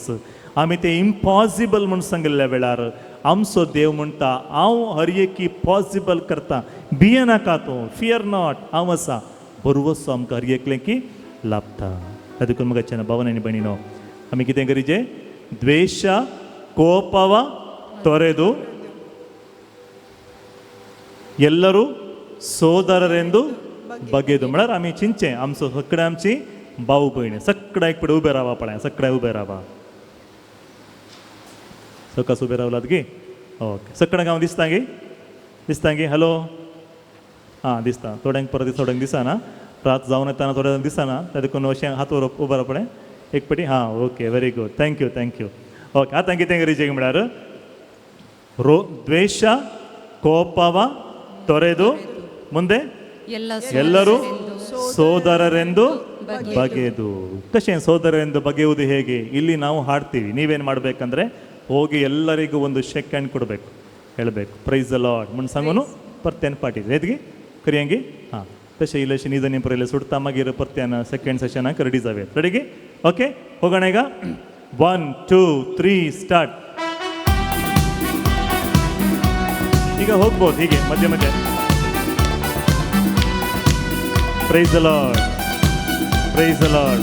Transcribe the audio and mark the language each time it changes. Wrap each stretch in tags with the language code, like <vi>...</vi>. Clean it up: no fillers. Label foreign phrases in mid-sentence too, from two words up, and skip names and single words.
<kok>आमी तें इम्पॉसिबल म्हूण सांगिल्ल्या वेळार आमचो देव म्हणटा हांव हर एक पॉसिबल करता, भिये नाका तूं,</kok> <en>fear not,</en> <kok>हांव आसा. बरवसो आमकां हर एकल्यांक लाभता. ताका मगाच्यान भावानी आनी भयणीनो आमी कितें करीचे?</kok> <kn>ದ್ವೇಷ ಕೋಪವ ತೊರೆದು ಎಲ್ಲರೂ ಸೋದರರೆಂದು ಬಗೆದು</kn> <kok>म्हळ्यार आमी चिंचे आमचो सगळे आमची भाऊ भयणी सगळ्या एक फुडें उबे रावा. पळय सगळ्या उबे रावा. सकास उबे रावलात गे? ओके. सगळ्यांक हांव दिसता गे? दिसता गे? हॅलो. हां दिसता. थोड्यांक परत थोड्यांक दिसना. रात जावन येताना थोड्यांक दिसना. त्या देखून अशें हात व्हरप उबे राव. पळय एक पाटी. हां ओके.</kok> <en>very good. thank you thank you.</en> <kok>ओके. आतां कितें करीचें म्हळ्यार</kok> <kn>ದ್ವೇಷ ಕೋಪವ ತೊರೆದು ಮುಂದೆ ಎಲ್ಲರೂ ಸೋದರರೆಂದು ಬಗೆದು. ಕಶೆ ಸೋದರರೆಂದು ಬಗೆಯುವುದು ಹೇಗೆ? ಇಲ್ಲಿ ನಾವು ಹಾಡ್ತೀವಿ. ನೀವೇನು ಮಾಡಬೇಕಂದ್ರೆ ಹೋಗಿ ಎಲ್ಲರಿಗೂ ಒಂದು</kn> <en>shake hand</en> <kn>ಕೊಡಬೇಕು, ಹೇಳಬೇಕು</kn> <en>praise the Lord</en> <kok>म्हणून सांगून परत्यान पाटी रेदगी करियांगी. हां तशें इल्लेशें निजनी पयले सुटता मागीर परत्यान सेकंड सेशनाक रेडी जावेत. रेडीगी? ओके.</kok> <kn>ಹೋಗೋಣ ಈಗ. 1 2 3 ಸ್ಟಾರ್ಟ್. ಈಗ ಹೋಗ್ಬೋದು ಹೀಗೆ ಮಧ್ಯೆ ಮಧ್ಯೆ.</kn> <en>praise the Lord, praise the Lord.</en>